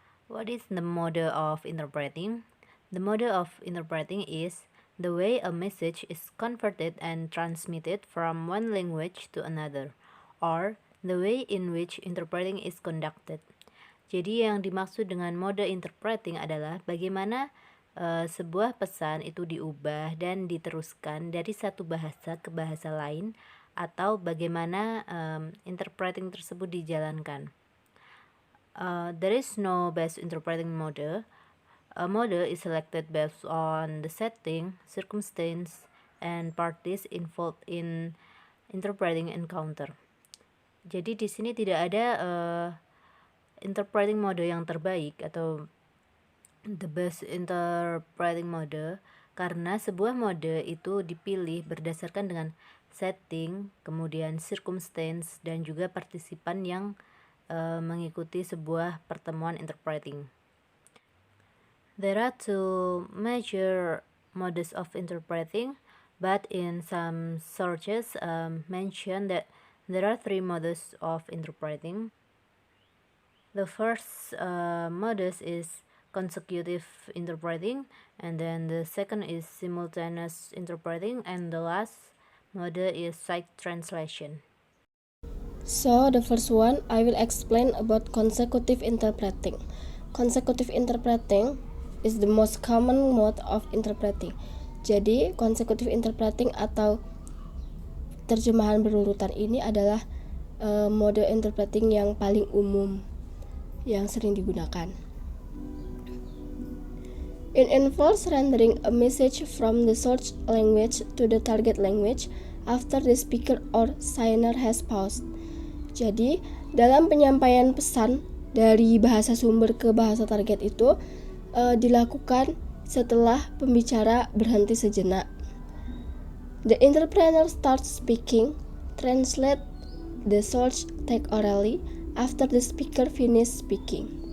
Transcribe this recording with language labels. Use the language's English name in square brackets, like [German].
[English] What is the mode of interpreting? The mode of interpreting is the way a message is converted and transmitted from one language to another, or the way in which interpreting is conducted. [Indonesian] Jadi yang dimaksud dengan mode interpreting adalah bagaimana sebuah pesan itu diubah dan diteruskan dari satu bahasa ke bahasa lain, atau bagaimana interpreting tersebut dijalankan. [English] There is no best interpreting mode. A mode is selected based on the setting, circumstance, and parties involved in interpreting encounter. [Indonesian] Jadi di sini tidak ada interpreting mode yang terbaik atau [English] the best interpreting mode, [Indonesian] karena sebuah mode itu dipilih berdasarkan dengan setting, kemudian circumstance, dan juga partisipan yang mengikuti sebuah pertemuan interpreting. [English] There are two major modes of interpreting, but in some sources mention that there are three modes of interpreting. The first modus is consecutive interpreting, and then the second is simultaneous interpreting, and the last mode is side translation. So the first one, I will explain about consecutive interpreting. Consecutive interpreting is the most common mode of interpreting. [Indonesian] Jadi, consecutive interpreting atau terjemahan berurutan ini adalah mode interpreting yang paling umum yang sering digunakan. [English] It involves rendering a message from the source language to the target language after the speaker or signer has paused. [Indonesian] Jadi, dalam penyampaian pesan dari bahasa sumber ke bahasa target itu dilakukan setelah pembicara berhenti sejenak. [English] The interpreter starts speaking, translate the source text orally after the speaker finish speaking.